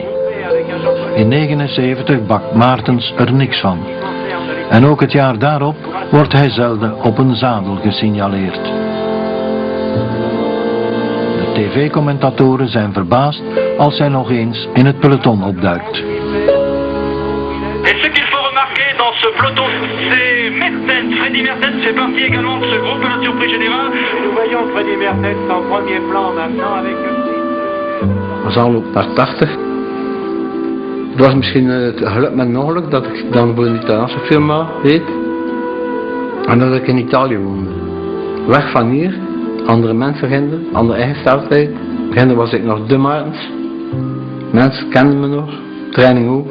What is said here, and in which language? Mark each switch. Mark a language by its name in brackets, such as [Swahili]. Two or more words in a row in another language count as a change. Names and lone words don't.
[Dutch] In 79 bakt Maartens er niks van. En ook het jaar daarop wordt hij zelden op een zadel gesignaleerd. De tv-commentatoren zijn verbaasd als hij nog eens in het peloton opduikt. [French] Et ce qu'il faut remarquer dans ce peloton, c'est Mertens. Freddy Mertens fait partie également de ce groupe de la surprise générale. Nous voyons Freddy Mertens en premier plan maintenant avec [Dutch] We zijn op naar 80. Het was misschien het geluk met een ongeluk dat ik dan voor een Italiaanse firma deed. En dat ik in Italië woonde. Weg van hier, andere mensen kenden, andere ingesteldheid. Beginnen was ik nog de Maartens. Mensen kenden me nog, training ook.